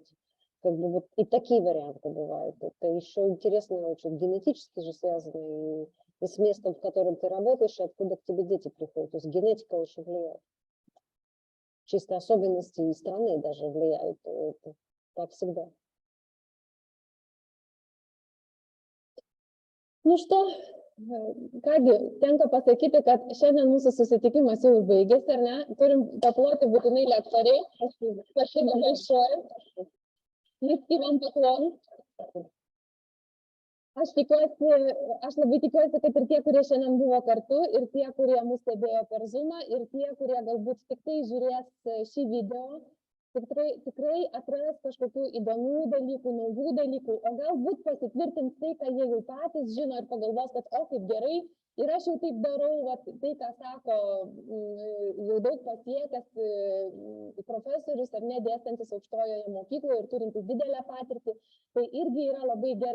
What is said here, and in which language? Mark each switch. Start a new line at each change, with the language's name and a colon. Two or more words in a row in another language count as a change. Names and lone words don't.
Russian: Как бы вот и такие варианты бывают. Это еще интересно очень, генетически же связано и с местом, в котором ты работаешь, и откуда к тебе дети приходят. То есть генетика очень влияет. Чисто особенности и страны даже влияют. Это так всегда.
Lithuanian: Nu что, kągi, tenka pasakyti, kad šiandien mūsų susitikimas jau baigėsi, ar ne? Turim paploti būtinai lektoriai.
Russian: Спасибо большое. Низкий вам поклон.
Lithuanian: Aš labai tikiuosi, kad ir tie, kurie šiandien buvo kartu, ir tie, kurie mus stebėjo per Zoomą, ir tie, kurie galbūt tik tai žiūrės šį video, tikrai atras kažkokių įdomių dalykų, naujų dalykų, o galbūt pasitvirtins tai, ką jie jau patys žino ir pagalvos, kad o kaip gerai, ir aš jau taip darau, vat, tai, ką sako jau daug pasiekęs profesorius ar ne dėstantis aukštojoje mokykloje ir turintis didelę patirtį, tai irgi yra labai gerai.